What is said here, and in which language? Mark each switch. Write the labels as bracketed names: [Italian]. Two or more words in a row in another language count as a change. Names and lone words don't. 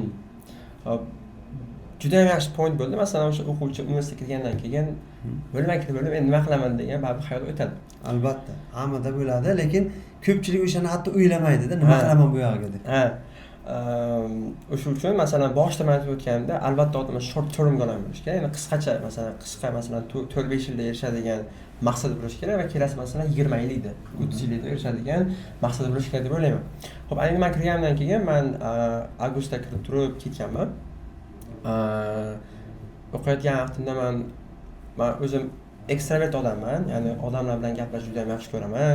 [Uzbek] Juda ham yaxshi point bo'ldi. Masalan, o'sha o'quvchi universitetga kirgandan keyin bo'lmaydi, endi nima qilaman degan baribir hayot o'tadi. Albatta, hammada bo'ladi, lekin ko'pchilik o'shani hatto o'ylamaydida, nima qilaman bu yog'iga deb. O'sha uchun masalan boshida men aytib o'tganimda, albatta odamlar [English] short term goal [Uzbek] bo'lish kerak. Ya'ni qisqacha, masalan 4-5 yilda erishadigan maqsad bo'lish kerak va kelasi masalan 20 yilda, 30 yilda erishadigan maqsad bo'lish kerak deb o'ylayman. Xo'p, ayni men kirgandan keyin men avgustda kirib turib ketganman. O'qiyotgan vaqtimda men o'zim ekstravert odamman, ya'ni odamlar bilan gaplashishni juda ham yaxshi ko'raman.